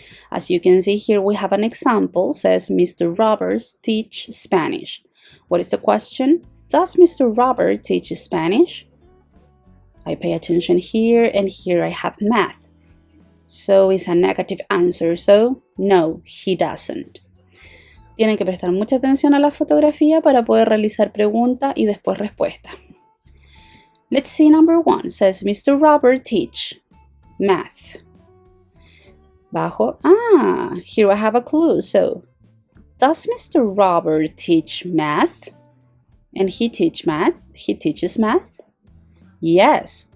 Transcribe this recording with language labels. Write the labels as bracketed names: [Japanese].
[English] As you can see here, we have an example. Says Mr. Roberts teach Spanish. What is the question? Does Mr. Robert teach Spanish? I pay attention here, and here I have math. So it's a negative answer. So no, he doesn't. [Spanish] Tienen que prestar mucha atención a la fotografía para poder realizar pregunta y después respuesta. [English] Let's see number 1. Says Mr. Robert teach math. Bajo. Here I have a clue. So, does Mr. Robert teach math? And he teaches math? Yes.